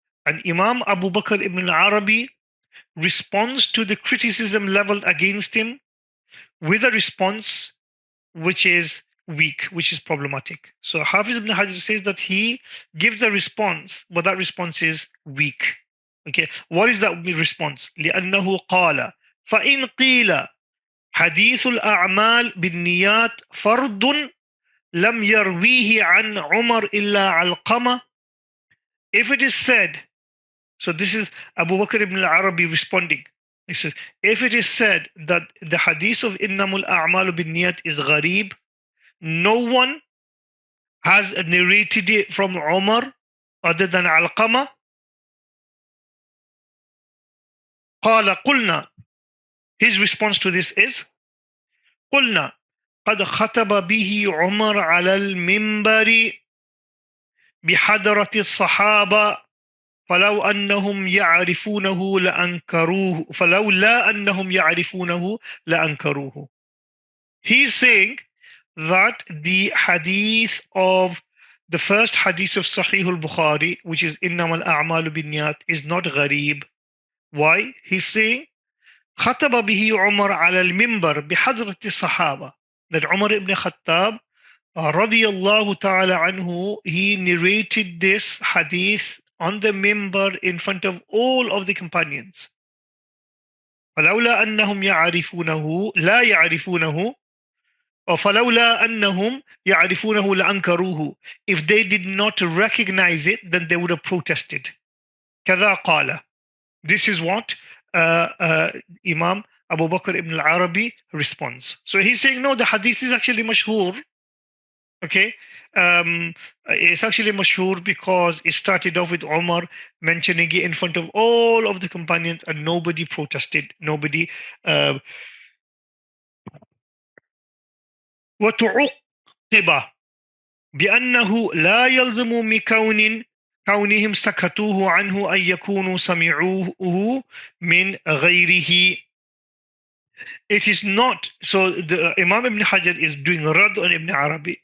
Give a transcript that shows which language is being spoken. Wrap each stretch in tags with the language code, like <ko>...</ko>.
<en>And Imam Abu Bakr ibn al-Arabi responds to the criticism leveled against him with a response which is weak, which is problematic. So Hafiz ibn Hajar says that he gives a response, but that response is weak. Okay, what is that response?</en> <ar>لأنه قال فإن قيل حديث الأعمال بالنيات فرد لم يرويه عن عمر إلا علقمة.</ar> <en>If it is said, so this is Abu Bakr ibn al-Arabi responding. He says, if it is said that the hadith of</en> <ar>إنما الأعمال بالنيات</ar> <en>is gharib, no one has narrated it from Umar other than Alqama.</en> <ar>قال قلنا,</ar> <en>his response to this is</en> <ar>قلنا قد خطب به عمر على المنبر بحضرة الصحابة فلو أنهم يعرفونه لأنكروه فلولا أنهم يعرفونه لأنكروه.</ar> <en>He's saying that the hadith of the first hadith of Sahih al-Bukhari, which is</en> <ar>إنما الأعمال بالنيات,</ar> <en>is not gharib. Why? He's saying</en> <ar>خطب به عمر على المنبر بحضرة الصحابة,</ar> <en>that Umar ibn Khattab radiyallahu ta'ala anhu, he narrated this hadith on the minbar in front of all of the companions.</en> <ar>فلولا أنهم يعرفونه لا يعرفونه or فلولا أنهم يعرفونه لأنكروه.</ar> <en>If they did not recognize it, then they would have protested.</en> <ar>كذا قال.</ar> <en>This is what Imam Abu Bakr ibn al-Arabi responds. So he's saying, no, the hadith is actually mashhur. Okay, it's actually mashhur because it started off with Umar mentioning it in front of all of the companions and nobody protested. Nobody.</en> <ar>وتعقب بأنه لا يلزم من كونهم سكتوه عنه أن يكونوا سمعوه من غيره.</ar> <en>It is not, so the Imam Ibn Hajar is doing Rad on Ibn Arabi.</en>